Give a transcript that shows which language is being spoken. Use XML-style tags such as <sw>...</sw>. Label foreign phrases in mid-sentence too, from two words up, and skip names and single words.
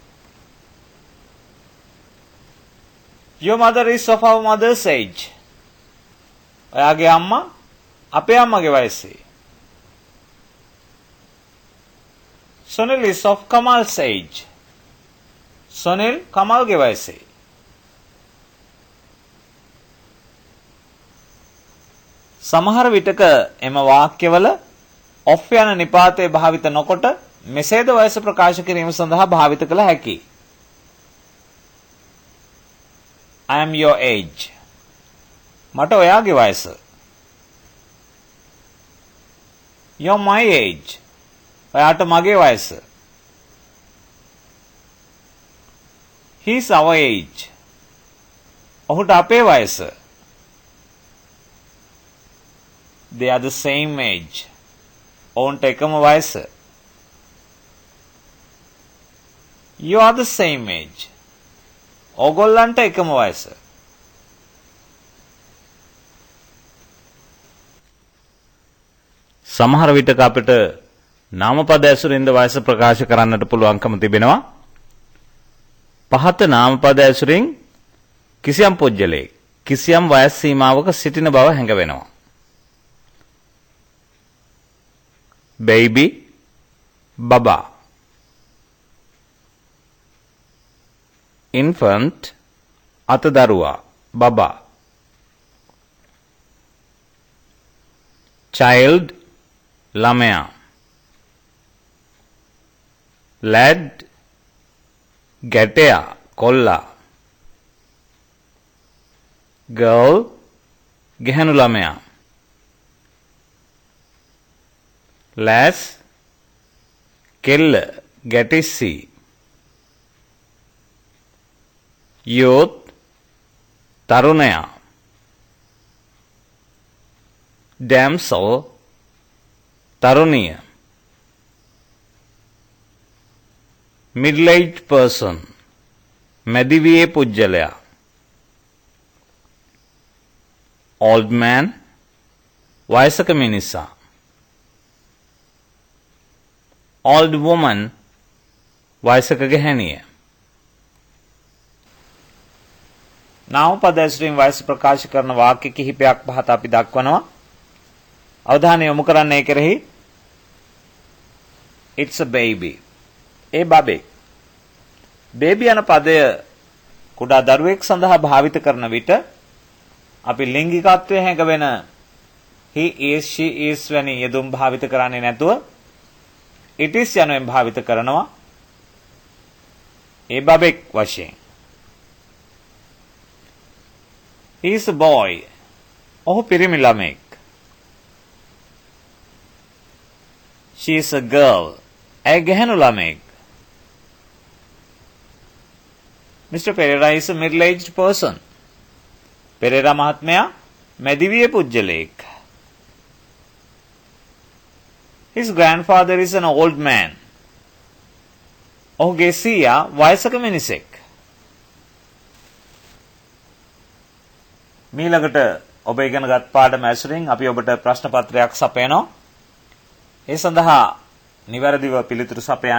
<en>Your mother is of our mother's age.</en> <si>ඔයාගේ අම්මා අපේ අම්මගේ වයසේ.</si> <en>Sunil is of Kamal's age.</en> <si>Sunil කමල්ගේ වයසේ. සමහර විටක එම වාක්‍යවල of යන නිපාතය භාවිත නොකොට මෙසේද වයස ප්‍රකාශ කිරීම සඳහා භාවිත කළ හැකියි.</si> <en>I am your age.</en> <si>මට ඔයාගේ වයස.</si> <en>You're my age.</en> <si>ඔයාට මගේ වයස.</si> <en>He's our age.</en> <si>ඔහුට අපේ වයස.</si> <en>They are the same age.</en> <si>ඔවුන්ට එකම වයස.</si> <en>You are the same age.</en> <si>ඕගොල්ලන්ට එකම වයස. සමහර විටක අපිට නාමපද ඇසුරින්ද වයස ප්‍රකාශ කරන්නට පුළුවන්කම තිබෙනවා. පහත නාමපද ඇසුරින් කිසියම් පුජ්‍යලයක් කිසියම් වයස් සීමාවක සිටින බව හැඟවෙනවා.</si> <en>baby, baba.</en> <si>Infant, අතදරුවා, baba.</si> <en>Child,</en> <si>ළමයා. lad, ගැටයා, කොල්ලා. girl, ගැහැණු ළමයා. lass, කෙල්ල, ගැටිස්සි. youth, තරුණයා. damsel, තරුණිය.</si> <en>middle-aged person,</en> <si>මැදිවියේ පුජ්‍යලයා.</si> <en>old man,</en> <si>වයසක මිනිසා.</si> <en>old woman,</en> <si>වයසක ගැහැණිය. නාමපද ඇසුරින් වයස ප්‍රකාශ කරන වාක්‍ය කිහිපයක් පහත අපි දක්වනවා. අවධානය යොමු කරන්නේ කෙරෙහි</si> <en>it's a baby.</en> <si>ඒ බබෙක්. baby යන පදය කුඩා දරුවෙක් සඳහා භාවිත කරන විට අපි ලිංගිකත්වයේ හැඟවෙන</si> <en>he is she is</en> <si>වැනි යෙදුම් භාවිත කරන්නේ නැතුව</si> <en>it is</en> <si>යනුවෙන් භාවිත කරනවා. ඒ බබෙක් වශයෙන්.</si> <en>he is a boy.</en> <si>ඔහු පිරිමි ළමෙක්.</si> <en>she is a girl.</en> <si>ඇය ගැහැණු ළමෙක්.</si> <en>Mr. Pereira is a middle-aged person.</en> <si>පෙරේරා මහත්මයා මැදිවිය පුජ්‍යලෙක්.</si> <en>His grandfather is an old man.</en> <si>ඔහුගේ සීයා වයසක මිනිසෙක්. මීළඟට ඔබ ඉගෙනගත් පාඩම ඇසුරින් අපි ඔබට ප්‍රශ්න පත්‍රයක් සපයනවා. ඒ සඳහා නිවැරදිව පිළිතුරු සපයන්න.</si>